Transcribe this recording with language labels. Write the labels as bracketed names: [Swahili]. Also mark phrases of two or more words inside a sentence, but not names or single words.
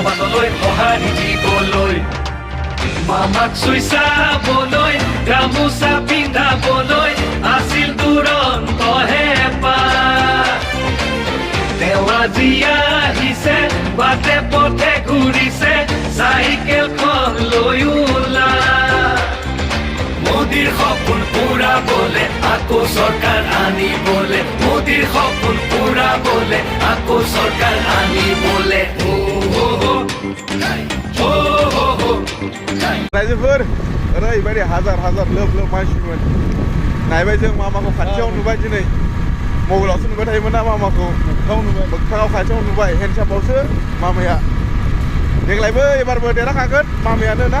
[Assamese] বাটলৈ সঁহাৰি দিবলৈ মামাক চুই চাবলৈ গামোচা পিন্ধাবলৈ আছিল দুৰন্ত হেঁপাহ তেওঁ আজি আহিছে বাটে পথে ঘূৰিছে চাইকেলখন লৈ ওলা মোদীৰ সপোন পুৰাবলে আকৌ চৰকাৰ আনিবলে মোদীৰ সপোন পুৰাবলে আকৌ চৰকাৰ আনিবলে [Bodo] रायजोफोर ओरैबायदि हाजार हाजार लोब लोब मानसिमोन नायबाय जों मामाखौ खाथियाव नुबाय दिनै मबाइलावसो नुबाय थायोमोन ना मामाखौ मोगथाङाव खाथियाव नुबाय हेन्डसापावसो मामाया देग्लायबो एबारबो देरहाखागोन मामायानो ना